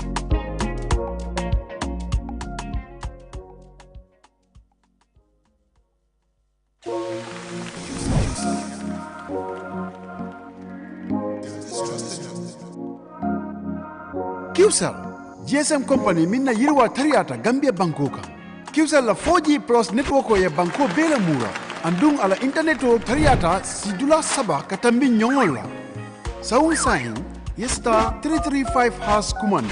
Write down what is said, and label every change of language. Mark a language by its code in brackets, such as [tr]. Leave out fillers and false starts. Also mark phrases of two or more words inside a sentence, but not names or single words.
[man] QCell, [en] GSM company [man] minna yirwa tariata Gambia Bankoka. QCell la [en] 4G plus network [man] o ye banko bela mura. Andung ala internet o tariata sidula saba katambi nyongol la. Saung sahin, yesta 335# kumandi.